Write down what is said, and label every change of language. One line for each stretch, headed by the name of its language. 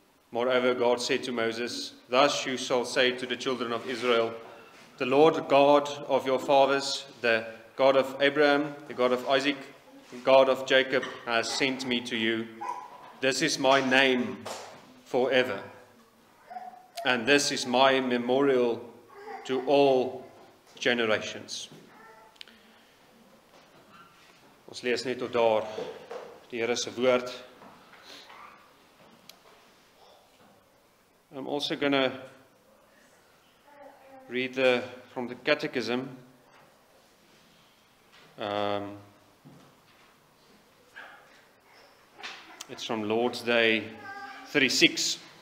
English: Moreover, God said to Moses, Thus you shall say to the children of Israel, The Lord God of your fathers, the God of Abraham, the God of Isaac, the God of Jacob, has sent me to you. This is my name forever. And this is my memorial to all generations.
Afrikaans: Ons lees net tot daar die Here se woord.
English: I'm also going to read from the Catechism. It's from Lord's Day 36.